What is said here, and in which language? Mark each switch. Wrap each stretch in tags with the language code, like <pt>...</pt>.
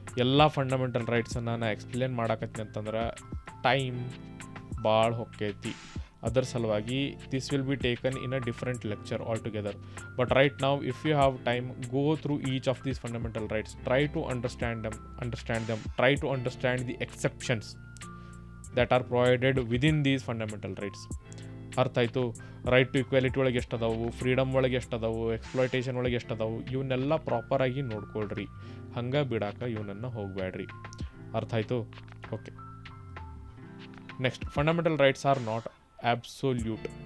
<kn>ಎಲ್ಲ ಫಂಡಮೆಂಟಲ್ ರೈಟ್ಸನ್ನು ನಾನು ಎಕ್ಸ್ಪ್ಲೇನ್ ಮಾಡಕತ್ತೀನಿ ಅಂತಂದ್ರೆ ಟೈಮ್ ಭಾಳ ಹೊಕ್ಕೈತಿ. ಅದರ ಸಲುವಾಗಿ</kn> <en>This will be taken in a different lecture all together. But right ನಾವು if you have time, go through each of these fundamental rights. Try to understand them. Try to understand the exceptions that are provided within these fundamental rights.</en> <kn>ಅರ್ಥ ಆಯಿತು? Right to equality ಒಳಗೆ ಎಷ್ಟದಾವು, freedom ಒಳಗೆ ಎಷ್ಟದಾವು, exploitation ಒಳಗೆ ಎಷ್ಟದಾವು, ಇವನ್ನೆಲ್ಲ ಪ್ರಾಪರಾಗಿ ನೋಡ್ಕೊಳ್ರಿ. ಹಂಗೆ ಬಿಡಾಕ ಇವನನ್ನು ಹೋಗಬೇಡ್ರಿ. ಅರ್ಥ ಆಯಿತು?</kn> <en>Okay, next, fundamental rights are not absolute.</en>